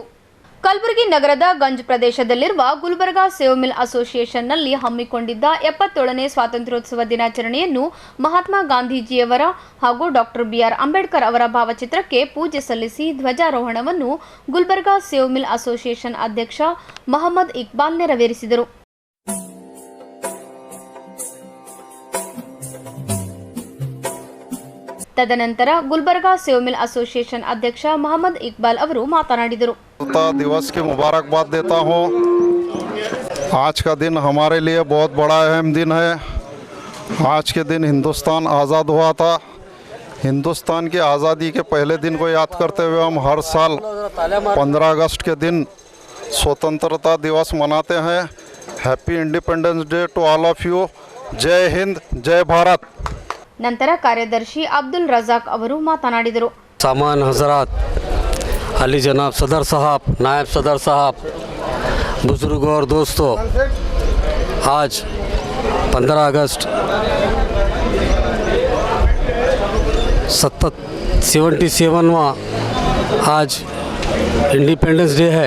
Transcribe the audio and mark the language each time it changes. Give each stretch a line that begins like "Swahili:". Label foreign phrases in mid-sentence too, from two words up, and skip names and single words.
Kannada: ಕಲಬುರಗಿ ನಗರದ ಗಂಜ್ ಪ್ರದೇಶದಲ್ಲಿರುವ ಗುಲ್ಬರ್ಗಾ ಸೇವ್ ಮಿಲ್ ಅಸೋಸಿಯೇಷನ್ನಲ್ಲಿ ಹಮ್ಮಿಕೊಂಡಿದ್ದ 77ನೇ ಸ್ವಾತಂತ್ರ್ಯೋತ್ಸವ ದಿನಾಚರಣೆಯನ್ನು ಮಹಾತ್ಮ ಗಾಂಧೀಜಿಯವರ ಹಾಗೂ ಡಾಕ್ಟರ್ BR ಅಂಬೇಡ್ಕರ್ ಅವರ ಭಾವಚಿತ್ರಕ್ಕೆ ಪೂಜೆ ಸಲ್ಲಿಸಿ ಧ್ವಜಾರೋಹಣವನ್ನು ಗುಲ್ಬರ್ಗಾ ಸೇವ್ ಮಿಲ್ ಅಸೋಸಿಯೇಷನ್ ಅಧ್ಯಕ್ಷ ಮೊಹಮ್ಮದ್ ಇಕ್ಬಾಲ್ ನೆರವೇರಿಸಿದರು. ತದನಂತರ ಗುಲ್ಬರ್ಗಾ ಸೇವ್ ಮಿಲ್ ಅಸೋಸಿಯೇಷನ್ ಅಧ್ಯಕ್ಷ ಮೊಹಮ್ಮದ್ ಇಕ್ಬಾಲ್ ಅವರು ಮಾತನಾಡಿದರು.
Hindi: दिवस की मुबारकबाद देता हूँ। आज का दिन हमारे लिए बहुत बड़ा अहम दिन है। आज के दिन हिंदुस्तान आज़ाद हुआ था। हिंदुस्तान की आज़ादी के पहले दिन को याद करते हुए हम हर साल 15 अगस्त के दिन स्वतंत्रता दिवस मनाते हैं।
English: Happy Independence Day to all of you.
Hindi: जय हिंद, जय भारत।
Kannada: ನಂತರ ಕಾರ್ಯದರ್ಶಿ ಅಬ್ದುಲ್ ರಜಾಕ್ ಅವರು ಮಾತನಾಡಿದರು.
Hindi: सामान हजरात, अली जनाब सदर साहब, नायब सदर साहब, बुजुर्गों और दोस्तों, आज 15 अगस्त 77वां आज
English: Independence Day
Hindi: है।